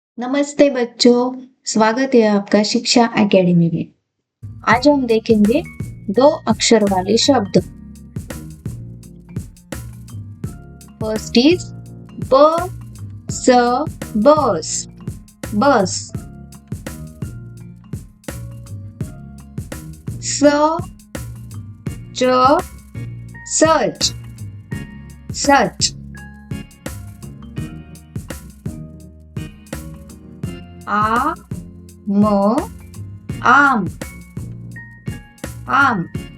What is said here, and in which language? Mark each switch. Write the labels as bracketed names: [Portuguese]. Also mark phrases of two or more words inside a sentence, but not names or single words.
[Hindi] नमस्ते बच्चों, स्वागत है आपका शिक्षा एकेडमी में। आज हम देखेंगे दो अक्षर वाले शब्द। [English] first is [Hindi] ब स बस, बस। स च सच, सच। आ म आम, आम।